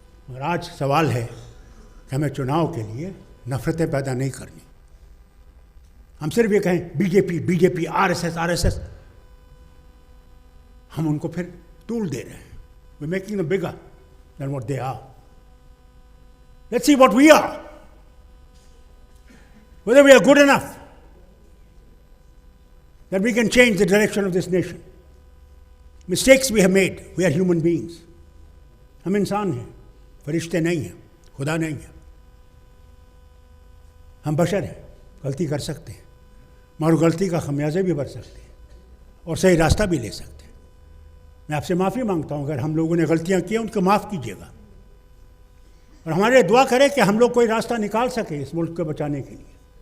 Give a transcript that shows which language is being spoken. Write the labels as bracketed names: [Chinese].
[Hindi] मगर आज सवाल है कि हमें चुनाव के लिए नफ़रतें पैदा नहीं करनी। हम सिर्फ ये कहें बीजेपी RSS, हम उनको फिर तूल दे रहे हैं। [English] We making them bigger than what they are. Let's see what we are, whether we are good enough that we can change the direction of this nation. Mistakes we have made. We are human beings. [Hindi] हम इंसान हैं, फरिश्ते नहीं हैं, खुदा नहीं हैं। हम बशर हैं, गलती कर सकते हैं, मगर गलती का खमियाजा भी भर सकते हैं और सही रास्ता भी ले सकते हैं। मैं आपसे माफ़ी मांगता हूँ अगर हम लोगों ने गलतियाँ की हैं, उनको माफ़ कीजिएगा और हमारे लिए दुआ करें कि हम लोग कोई रास्ता निकाल सकें इस मुल्क को बचाने के लिए।